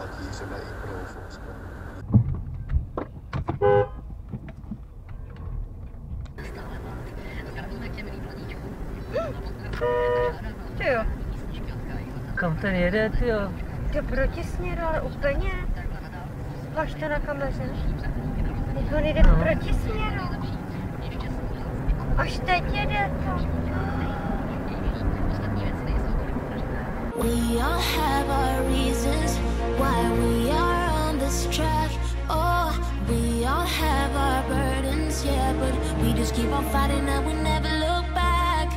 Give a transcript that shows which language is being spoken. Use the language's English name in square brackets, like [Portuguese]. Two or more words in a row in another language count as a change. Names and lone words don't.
[Czech] Tyjo. Kam ten jede, tyjo? To protisměru, ale úplně. Zvlášť to na kameře. Teď on jde protisměru. Až teď jede to. [English] We all have our reasons why we are on this track. Oh, we all have our burdens, yeah, but we just keep on fighting and we never look back.